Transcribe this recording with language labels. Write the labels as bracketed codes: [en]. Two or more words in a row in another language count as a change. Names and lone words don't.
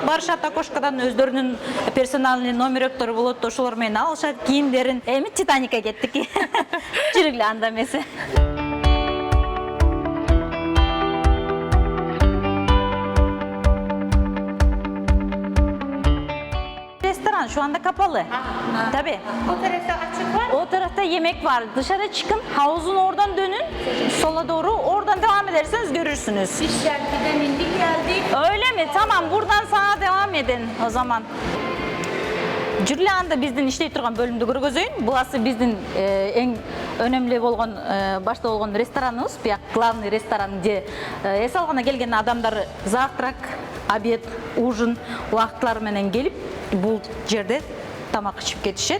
[ky] Барышат окошкадан өздөрүнүн персональный номерөктөрү болот, ошолор менен алышат кийимдерин. Эми Титаникке кеттик. Жүргүлө анда эмесе. [tr] Ресторан şu anda kapalı. Tabii. O tarafta açık var. O tarafta yemek var. Dışarı çıkın, havuzun oradan dönün, sola doğru. Oradan devam ederseniz görürsünüz. Biz şarkıdan indik geldik. Öyle mi? Tamam, buradan sağa devam edin o zaman. [ky] Жүргүлө анда биздин иштей турган бөлүмдү көргөзөйүн. Буласы биздин эң өнөмлүү болгон башта болгон рестораныбыз, бияк [ru] главный ресторан [ky] же эс алганда келген адамдар [ru] завтрак, обед, ужин [ky] убакытлары менен келип бул жерде тамак ичип кетишет.